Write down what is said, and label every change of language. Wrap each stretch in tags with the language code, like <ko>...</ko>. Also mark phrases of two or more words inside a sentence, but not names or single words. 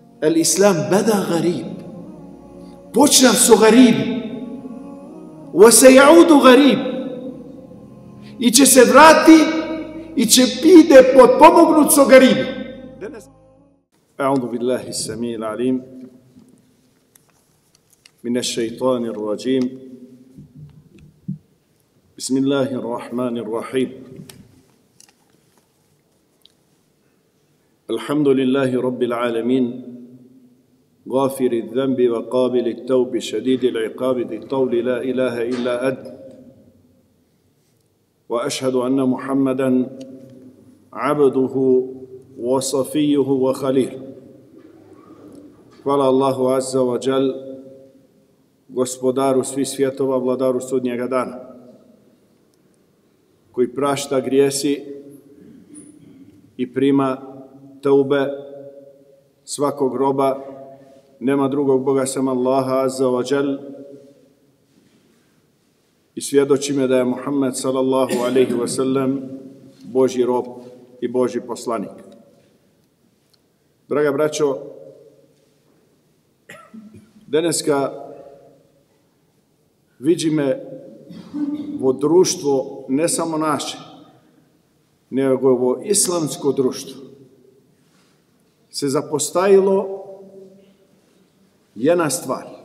<ar>الإسلام بدأ غريب.</ar> <mk>Почна су гариби.</mk> <ar>وسيعود غريب.</ar> <mk>И ќе се врати и ќе биде потпомогнут су гариби.</mk> <ar>أعوذ بالله السميع العليم من الشيطان الرجيم. بسم الله الرحمن الرحيم. الحمد لله رب العالمين. غافر الذنب وقابل التوب شديد العقاب ذي الطول لا إله إلا أنت وأشهد أن محمدا عبده وصفيه وخليله.</ar> <mk>Хвала Аллаху</mk> <ar>عز وجل,</ar> <mk>господару свих свјетова, владару судњега дана, који прашта гријеси и прима теубе сваког роба. Нема другог Бога сам Аллаха</mk> <ar>عز وجل,</ar> <mk>и свједочиме да је Мухаммед</mk> <ar>صلى الله عليه وسلم</ar> <mk>Божји роб и Божји посланик. Драга браќо, данеска видиме ово друштво, не само наше, него ово исламско друштво, се запостајило једна ствар.</mk>